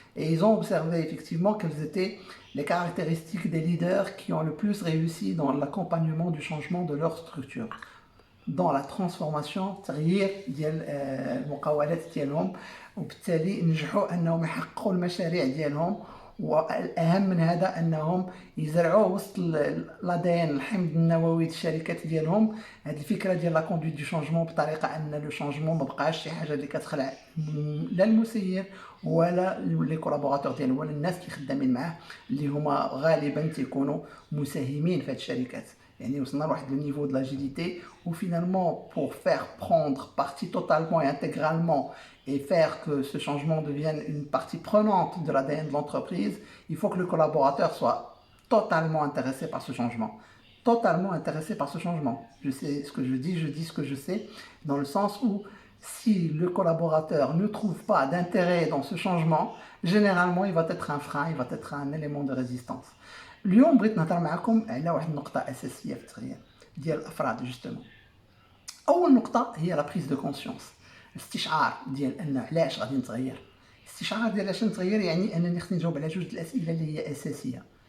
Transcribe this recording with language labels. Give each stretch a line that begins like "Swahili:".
French: Et ils ont observé effectivement quelles étaient les caractéristiques des leaders qui ont le plus réussi dans l'accompagnement du changement de leur structure, dans la transformation
Arabic: تغيير ديال المقاولات ديالهم، وبالتالي نجحوا انهم يحققوا المشاريع ديالهم. والاهم من هذا انهم يزرعوا وسط الادين الحمض النووي الشركات ديالهم هذه الفكره ديال
French: لا كوندويت دو شونجمون،
Arabic: بطريقه ان لو شونجمون ما بقاش شي حاجه اللي كتخلع لا المسير ولا لي كولابوراتور ديالو ولا الناس اللي خدامين معاه اللي هما غالبا تيكونوا مساهمين في هذه الشركات. يعني وصلنا لواحد لو نيفو
French: de l'agilité où finalement pour faire prendre partie totalement et intégralement et faire que ce changement devienne une partie prenante de l'ADN de l'entreprise, il faut que le collaborateur soit totalement intéressé par ce changement. Totalement intéressé par ce changement. Je sais ce que je dis ce que je sais, dans le sens où si le collaborateur ne trouve pas d'intérêt dans ce changement, généralement il va être un frein, il va être un élément de résistance.
Arabic: اليوم بغيت نهضر معكم على واحد النقطة أساسية في التغيير ديال الأفراد جوستومون. أول نقطة هي لا بريز دو كونسيونس، الاستشعار ديال أن علاش غادي نتغير. الاستشعار ديال علاش نتغير يعني أنني خصني نجاوب على جوج الأسئلة اللي هي أساسية.